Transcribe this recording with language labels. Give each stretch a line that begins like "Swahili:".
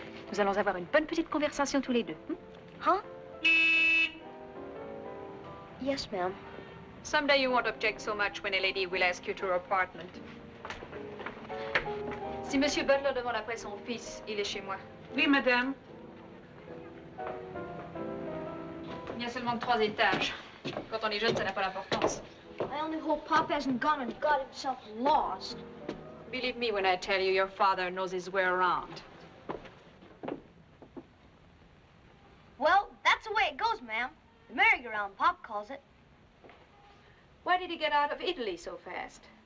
French: Nous allons avoir une bonne petite conversation tous les deux. Huh?
English: Yes, ma'am. Someday you won't object so much when a lady will ask you to her apartment.
French: Si Monsieur Butler demande après son fils, il est chez moi. Oui, madame. Il y a seulement 3 étages. Quand on est jeune, ça n'a pas d'importance.
English: I only hope Pop hasn't gone and got himself lost. Believe me when I tell you your father knows his way around. Well, that's the way it goes, ma'am. The merry-go-round, Pop calls it. Why did he get out of Italy so fast?